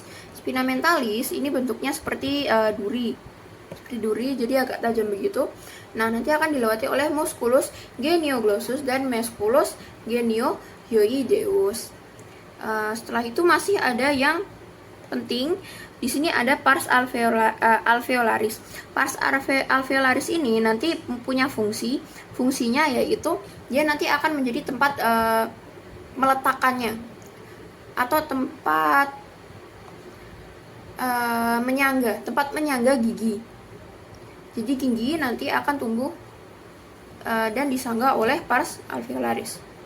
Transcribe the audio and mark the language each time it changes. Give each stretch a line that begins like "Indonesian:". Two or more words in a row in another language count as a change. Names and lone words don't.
Latin: Spina mentalis
Indonesian: ini bentuknya seperti duri. Seperti duri, jadi agak tajam begitu. Nah, nanti akan dilewati oleh
Latin: musculus genioglossus
Indonesian: dan
Latin: musculus geniohyoideus.
Indonesian: Setelah itu masih ada yang penting. Di sini ada
Latin: pars alveolaris. Pars alveolaris
Indonesian: ini nanti punya fungsinya yaitu dia nanti akan menjadi tempat meletakkannya atau tempat menyangga gigi. Jadi gigi nanti akan tumbuh dan disangga oleh
Latin: pars alveolaris.